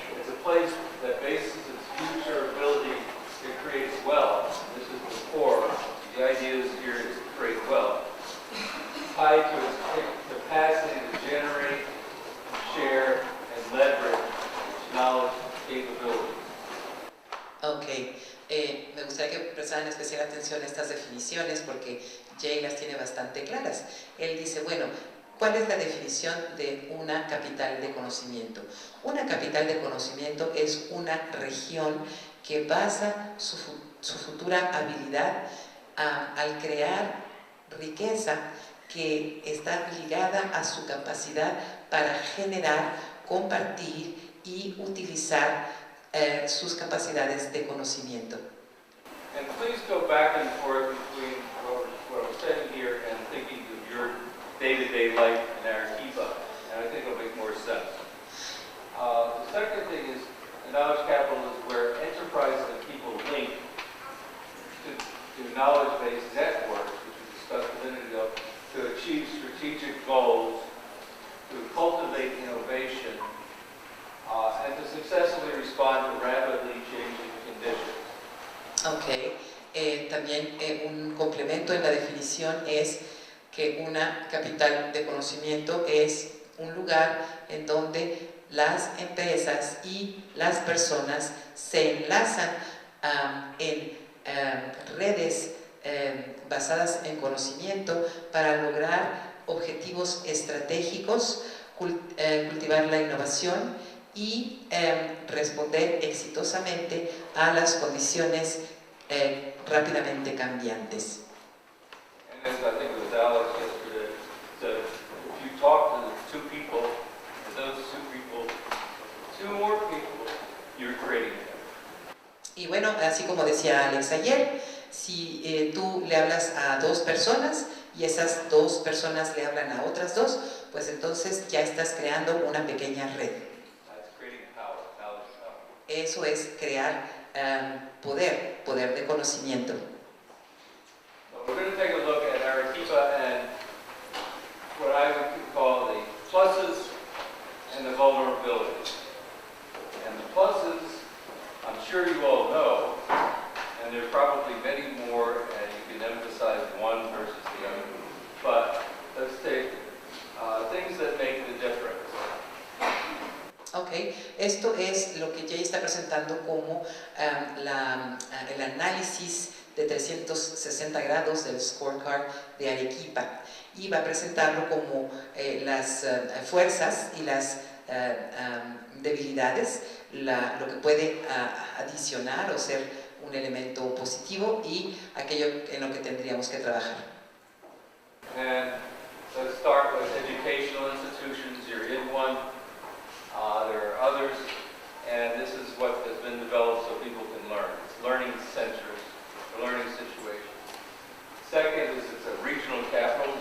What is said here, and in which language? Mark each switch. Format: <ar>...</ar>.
<en>It's a place that bases its future ability to create wealth. This is the core. The idea is here is to create wealth. Tied to its capacity to generate, share, and leverage its knowledge capabilities.</en> <es>Ok, me gustaría que prestaran especial atención a estas definiciones porque Jay las tiene bastante claras. Él dice, bueno, ¿cuál es la definición de una capital de conocimiento? Una capital de conocimiento es una región que basa su futura habilidad al crear riqueza que está ligada a su capacidad para generar, compartir y utilizar sus capacidades de conocimiento.</es> <en>And please go back and forth between what I'm saying here and thinking of your day-to-day life in Arequipa, and I think it'll make more sense. The second thing is, knowledge capital is where enterprises and people link to knowledge-based networks, which we discussed a minute ago, to achieve strategic goals, to cultivate innovation, and to successfully respond to rapidly changing conditions.</en> <es>Ok, también un complemento en la definición es que una capital de conocimiento es un lugar en donde las empresas y las personas se enlazan en redes basadas en conocimiento para lograr objetivos estratégicos, cultivar la innovación y responder exitosamente a las condiciones rápidamente cambiantes.</es> <en>And as I think it was Alex yesterday, said, if you talk to the two people, and those two more people, you're creating them.</en> <es>Y bueno, así como decía Alex ayer, si tú le hablas a dos personas y esas dos personas le hablan a otras dos, pues entonces ya estás creando una pequeña red.</es> <en>That's creating power, knowledge power.</en> <es>Eso es crear poder de conocimiento.</es> <en>So we're going to take a look at Arequipa and what I would call the pluses and the vulnerabilities. And the pluses, I'm sure you all know, and there are probably many more, and you can emphasize one versus the other. But let's take things that make the difference.</en> <es>Ok, esto es lo que Jay está presentando como el análisis de 360 grados del scorecard de Arequipa, y va a presentarlo como las fuerzas y las debilidades, lo que puede adicionar o ser un elemento positivo y aquello en lo que tendríamos que trabajar.</es> <en>And let's start with educational institutions. You're in one. There are others, and this is what has been developed so people can learn. It's learning centers, learning situations. Second is it's a regional capital.</en>